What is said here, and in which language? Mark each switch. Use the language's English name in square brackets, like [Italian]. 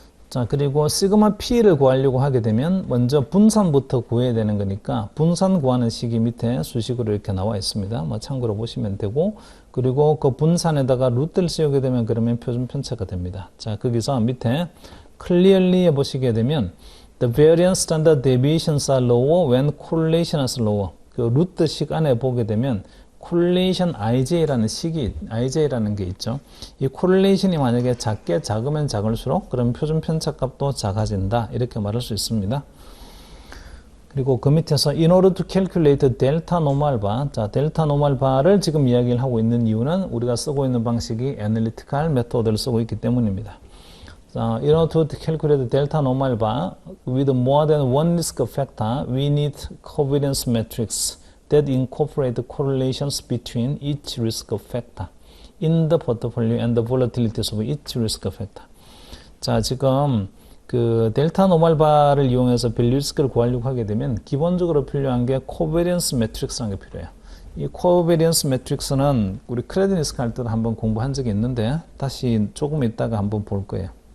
[Korean] 자, 그리고 시그마 P를 구하려고 하게 되면 먼저 분산부터 구해야 되는 거니까 분산 구하는 식이 밑에 수식으로 이렇게 나와 있습니다. 뭐 참고로 보시면 되고 그리고 그 분산에다가 루트를 씌우게 되면 그러면 표준 편차가 됩니다. 자, 거기서 밑에 clearly에 보시게 되면 [English] The variance standard deviations are lower when correlation is lower. [Korean] 그 루트식 안에 보게 되면 correlation IJ라는 게 있죠. 이 correlation이 만약에 작으면 작을수록 그럼 표준 편차 값도 작아진다. 이렇게 말할 수 있습니다. 그리고 그 밑에서 [English] in order to calculate delta normal bar. [Korean] 자, delta normal bar를 지금 이야기를 하고 있는 이유는 우리가 쓰고 있는 방식이 analytical method를 쓰고 있기 때문입니다. [English] In order to calculate delta normal bar with more than one risk factor, we need covariance matrix that incorporate correlations between each risk factor in the portfolio and the volatilities of each risk factor. [Korean] 자, 지금 그 델타 노멀 바를 이용해서 밸류 리스크를 구하려고 하게 되면 기본적으로 필요한 게 covariance matrix라는 게 필요해요. 이 covariance matrix는 우리 크레딧 리스크 할 때도 한번 공부한 적이 있는데 다시 조금 있다가 한번 볼 거예요.